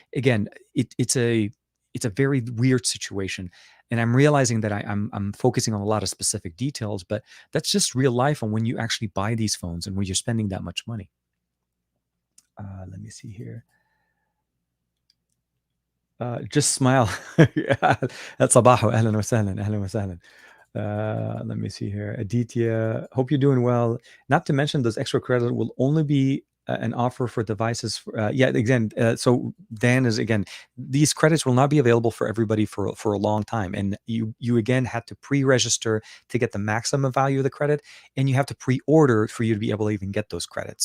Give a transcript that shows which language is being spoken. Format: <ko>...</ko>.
<en>Again, it's a very weird situation, and I'm realizing that I'm focusing on a lot of specific details, but that's just real life. And when you actually buy these phones and when you're spending that much money, let me see here. Just smile. Yeah.</en> <ar>صباحو أهلا وسهلا أهلا وسهلا.</ar> <en>Let me see here. Aditya, hope you're doing well. Not to mention, those extra credit will only be an offer for devices. Yeah, again. So Dan is again. These credits will not be available for everybody for a long time, and you again had to pre-register to get the maximum value of the credit, and you have to pre-order for you to be able to even get those credits.</en>